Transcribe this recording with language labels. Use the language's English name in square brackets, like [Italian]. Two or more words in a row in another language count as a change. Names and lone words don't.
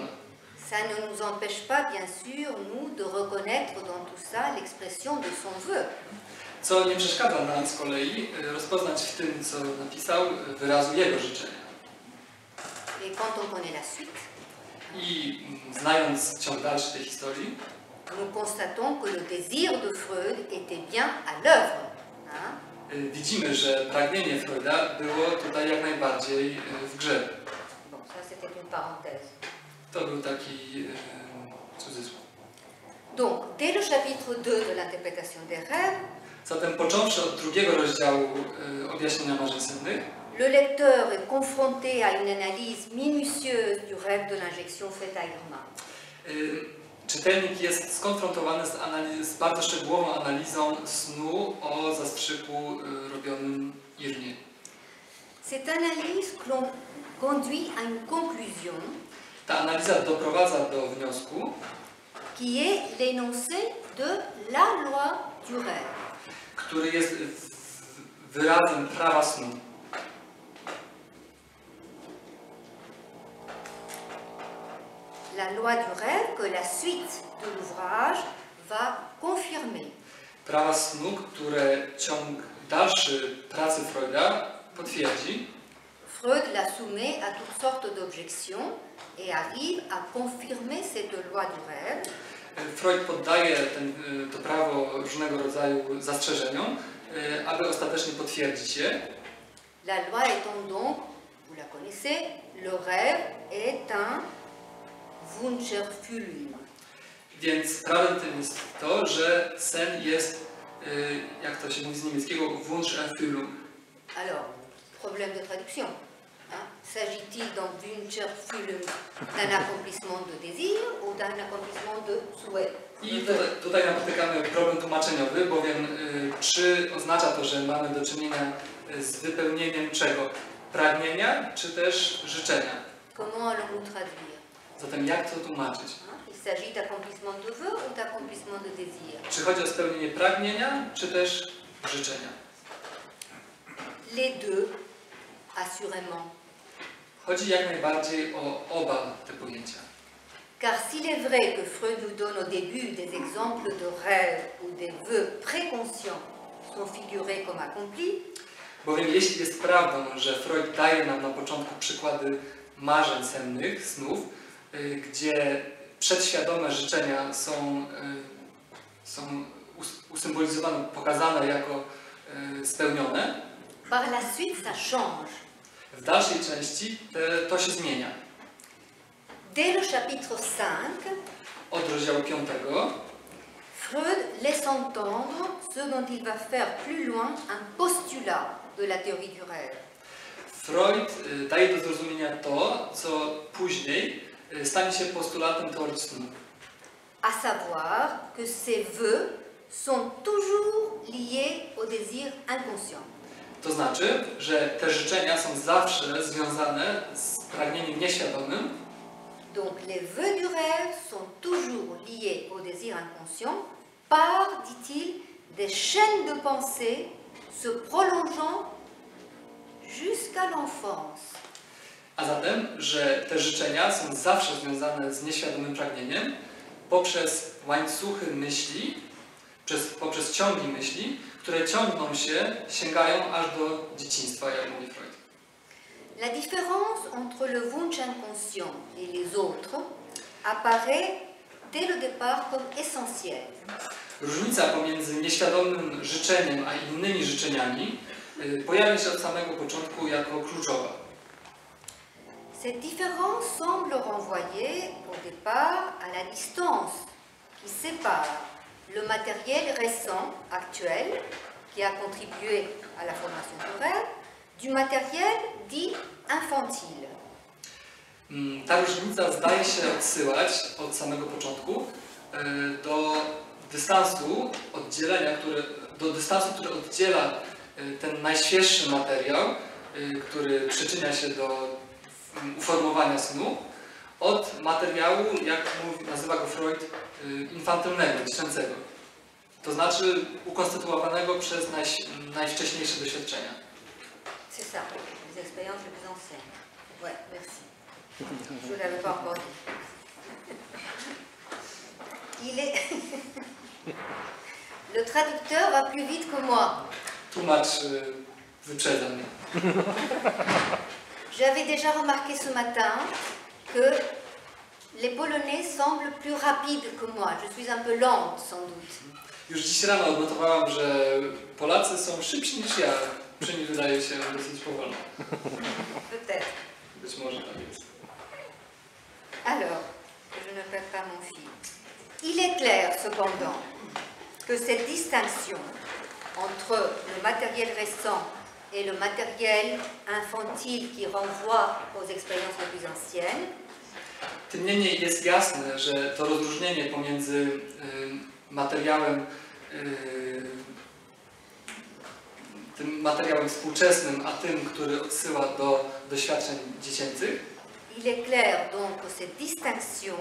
[French] Ça ne nous empêche pas, bien sûr, nous, de reconnaître dans tout ça l'expression de son vœu. [Polish] Co nie przeszkadza nam z kolei rozpoznać w tym, co napisał, wyrazu jego życzenia. [French] Et quand on connaît la suite, [Polish] I znając ciąg dalszy tej historii, [French] nous constatons que le désir de Freud était bien à l'œuvre. Hein? [Polish] widzimy, że pragnienie Freuda było tutaj jak najbardziej w grze. [French] Bon, ça c'était une parenthèse. [Polish] To był taki cudzysłów. [French] Donc, dès le chapitre 2 de l'interprétation des rêves, [Polish] Zatem począwszy od drugiego rozdziału objaśnienia marzeń sennych, [French] le lecteur est confronté à une analyse minutieuse du rêve de l'injection faite à Irma. [Polish] czytelnik jest skonfrontowany z bardzo szczegółową analizą snu o zastrzyku robionym Irmie. [French] Cette analyse conduit à une conclusion [Polish] Ta analiza doprowadza do wniosku, [French] qui est l'énoncé de la loi du rêve. [Polish] który jest wyrazem prawa snu. [French] La loi du rêve que la suite de l'ouvrage va confirmer. [Polish] Prawa snu, które ciąg dalszy pracy Freuda potwierdzi. [French] Freud la soumet à toutes sortes d'objections et arrive à confirmer cette loi du rêve. [Polish] Freud poddaje to prawo różnego rodzaju zastrzeżeniom, aby ostatecznie potwierdzić je. [French] La loi étant donc, vous la connaissez, le rêve est un Wunscherfüllung. [Polish] Więc prawem tym jest to, że sen jest, jak to się mówi z niemieckiego, Wunscherfüllung. [French] Alors, problème de traduction. Hein? S'agit-il dans Wunscherfüllung d'un accomplissement de désir ou d'un accomplissement de souhait? [Polish] I tutaj napotykamy problem tłumaczeniowy, bowiem czy oznacza to, że mamy do czynienia z wypełnieniem czego? Pragnienia, czy też życzenia? [French] Comment allons-nous traduire? [Polish] Zatem jak to tłumaczyć? [French] Il s'agit d'accomplissement de vœu ou d'accomplissement de désir? [Polish] Czy chodzi o spełnienie pragnienia, czy też życzenia? [French] Les deux, assurément. [Polish] Chodzi jak najbardziej o oba te pojęcia. [French] Car s'il est vrai que Freud nous donne au début des exemples de rêves où des vœux préconscients sont figurés comme accomplis, [Polish] Bowiem jeśli jest prawdą, że Freud daje nam na początku przykłady marzeń sennych, snów, gdzie przedświadome życzenia są usymbolizowane, pokazane jako spełnione, [French] par la suite ça change. [Polish] w dalszej części to się zmienia. [French] Dès le chapitre 5, [Polish] Od rozdziału 5 [French] Freud laisse entendre ce dont il va faire plus loin un postulat de la théorie du rêve. [Polish] Freud daje do zrozumienia to, co później stanie się postulatem teorii snu. [French] À savoir que ces vœux sont toujours liés au désir inconscient. [Polish] To znaczy, że te życzenia są zawsze związane z pragnieniem nieświadomym. [French] Donc les vœux du rêve sont toujours liés au désir inconscient par, dit-il, des chaînes de pensée se prolongeant jusqu'à l'enfance. [Polish] A zatem, że te życzenia są zawsze związane z nieświadomym pragnieniem poprzez łańcuchy myśli, poprzez ciągi myśli, które ciągną się, sięgają aż do dzieciństwa, jak mówi Freud. [French] La différence entre le Wunsch inconscient et les autres apparaît dès le départ comme essentielle. [Polish] Różnica pomiędzy nieświadomym życzeniem a innymi życzeniami pojawia się od samego początku jako kluczowa. [French] Cette différence semble renvoyer au départ à la distance qui sépare le matériel récent, actuel, qui a contribué à la formation du rêve, du matériel dit infantile. [Polish] Ta różnica zdaje się odsyłać od samego początku do dystansu który oddziela ten najświeższy materiał, który przyczynia się do uformowania snu, od materiału, jak nazywa go Freud, infantylnego, dziecięcego. To znaczy ukonstytuowanego przez najwcześniejsze doświadczenia. [French] C'est ça, les expériences les plus anciennes. Ouais, merci. Je ne l'avais pas encore dit. Il est... Le traducteur va plus vite que moi. [Polish] Tłumacz wyprzedza mnie. [French] J'avais déjà remarqué ce matin que les Polonais semblent plus rapides que moi. Je suis un peu lente, sans doute. [Polish] Już dziś rano odnotowałam, że Polacy są szybsi niż ja. Przy nich wydaje się dosyć powolno. [French] Peut-être. [Polish] Być może tak jest. [French] Alors, que je ne perds pas mon fil. Il est clair, cependant, que cette distinction entre le matériel récent et le matériel infantile qui renvoie aux expériences les plus anciennes. [Polish] Tym niemniej jest jasne, że to rozróżnienie pomiędzy tym materiałem współczesnym, a tym, który odsyła do doświadczeń dziecięcych. [French] Il est clair donc que cette distinction